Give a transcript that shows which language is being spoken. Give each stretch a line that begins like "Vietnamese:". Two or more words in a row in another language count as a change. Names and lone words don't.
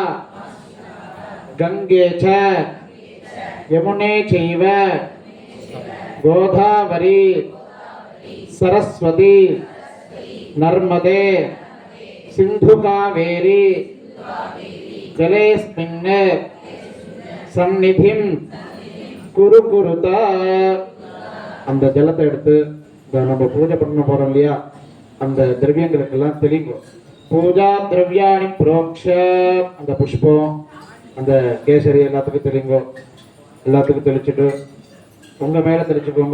Sanskrit: गंगे च यमुने चैव गोदावरी सरस्वती नर्मदे सिंधु कावेरी जलेस्मिन् सन्निधिं कुरु कुरुत
Tamil: அந்த ஜலத்தை எடுத்து நம்ம பூஜை பண்ண போறோம் இல்லையா, அந்த திரவியங்களுக்கெல்லாம் தெளிக்கும்.
Sanskrit: पूजा द्रव्याणि प्रोक्ष,
Tamil: அந்த புஷ்பம் அந்த கேசரி எல்லாத்துக்கும் தெளிங்கோ. எல்லாத்துக்கும் தெளிச்சுட்டு உங்க மேல தெளிச்சுக்கோங்க.